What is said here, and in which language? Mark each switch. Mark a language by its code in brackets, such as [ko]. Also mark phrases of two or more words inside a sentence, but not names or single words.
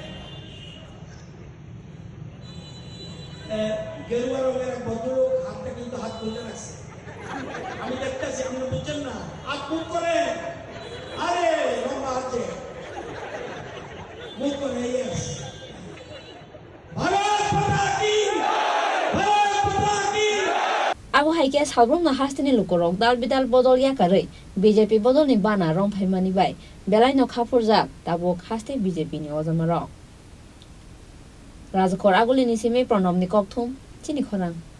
[bn] গেরুয়া রঙের এক ভদ্রলোক হাতটা কিন্তু হাত তুলে রাখছে আমি দেখতেছি আপনি বুঝছেন না হাত মুখ করে আরে লম্বা আছে মুখ করে ইয়েস [trp] Abo haike salbrum na hastini lukorok dal bidal bodol yakarei BJP bodol ni bana romphai bai belai no khapurja tabok haste BJP ni ojamarok Rajakor aguli ni sime pronom ni kokthum Chini Khorang